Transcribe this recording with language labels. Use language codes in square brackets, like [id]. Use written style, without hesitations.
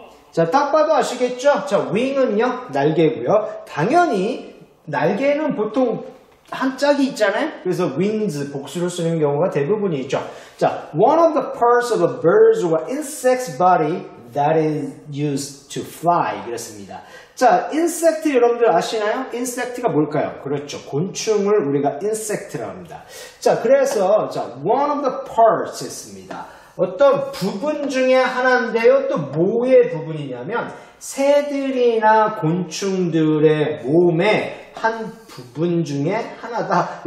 [ko] 자, 딱 봐도 아시겠죠? 자, wing은요, 날개고요. 당연히 날개는 보통 한 짝이 있잖아요. 그래서 wings 복수로 쓰는 경우가 대부분이 있죠. [en] 자, one of the parts of a bird's or insect's body that is used to fly 그랬습니다. [ko] 자, insect 여러분들 아시나요? insect가 뭘까요? 그렇죠. 곤충을 우리가 insect라고 합니다. 자, 그래서 자, [en] one of the parts [ko] 했습니다. 어떤 부분 중에 하나인데요. 또 뭐의 부분이냐면 새들이나 곤충들의 몸의 한 부분 중에 하나다.